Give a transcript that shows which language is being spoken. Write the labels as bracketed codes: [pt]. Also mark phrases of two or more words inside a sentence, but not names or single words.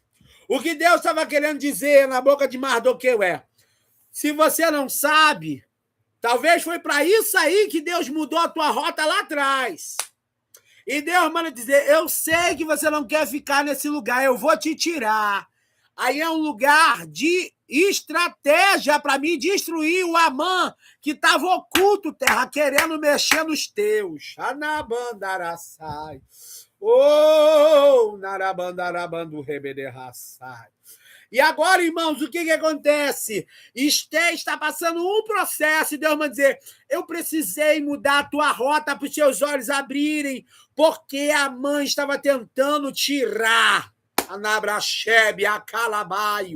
[pt] O que Deus estava querendo dizer na boca de Mardoqueu é, se você não sabe, talvez foi para isso aí que Deus mudou a tua rota lá atrás. E Deus manda dizer, eu sei que você não quer ficar nesse lugar, eu vou te tirar. Aí é um lugar de estratégia para mim destruir o Amã que estava oculto, terra, querendo mexer nos teus. Anabandaraçai. Oh, narabandarabandu rebederraçai. E agora, irmãos, o que acontece? Esté está passando um processo e Deus vai dizer, eu precisei mudar a tua rota para os seus olhos abrirem, porque a mãe estava tentando tirar a Nabrachebe, a Calabaio.